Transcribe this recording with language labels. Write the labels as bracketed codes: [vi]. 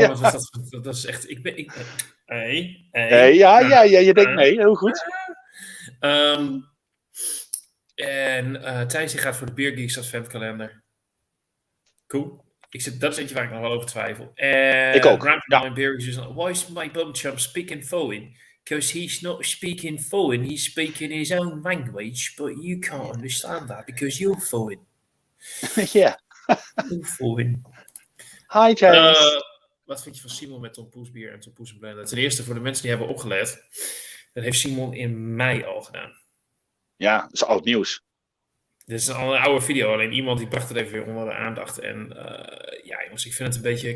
[nl] Ja. wat was dat is echt... Hey. Ja, je denkt mee, heel goed. En Thijs die gaat voor de Beer Geeks adventkalender. Cool. Dat is eentje waar ik nog wel over twijfel. Ik ook, [en] My Beer Geeks is why is my bumchum speaking foreign? Because he's not speaking foreign, he's speaking his own language, but you can't understand that because you're foreign. [nl] Ja. [en] You're foreign. Hi James. [nl] Wat vind je van Simon met Tom Poes bier en Tom Poes en Blender? Ten eerste, voor de mensen die hebben opgelet, dat heeft Simon in mei al gedaan. Ja, dat is oud nieuws. Dit is al een oude video, alleen iemand die bracht het even weer onder de aandacht. En ja, jongens, ik vind het een beetje...